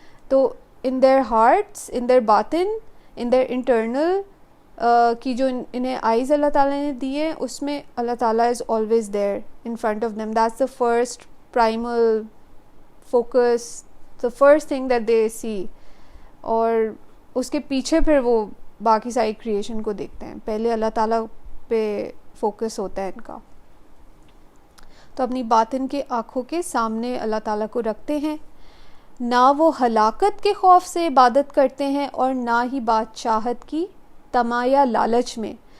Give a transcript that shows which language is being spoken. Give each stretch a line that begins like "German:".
English: تو in their hearts, in their باطن, in their internal
Urdu: کی جو انہیں آئیز اللہ تعالیٰ
English: نے دی ہے، اس میں اللہ تعالیٰ is always there in front of them. That's the first primal focus, the first thing that they see.
Urdu: اور اس کے پیچھے پھر وہ باقی ساری کریشن کو دیکھتے ہیں. پہلے اللہ تعالیٰ پہ فوکس ہوتا ہے ان کا. تو اپنی باطن کے آنکھوں کے سامنے اللہ تعالیٰ کو رکھتے ہیں. نہ وہ ہلاکت کے خوف سے عبادت کرتے ہیں اور نہ ہی بادشاہت کی طمع یا لالچ میں.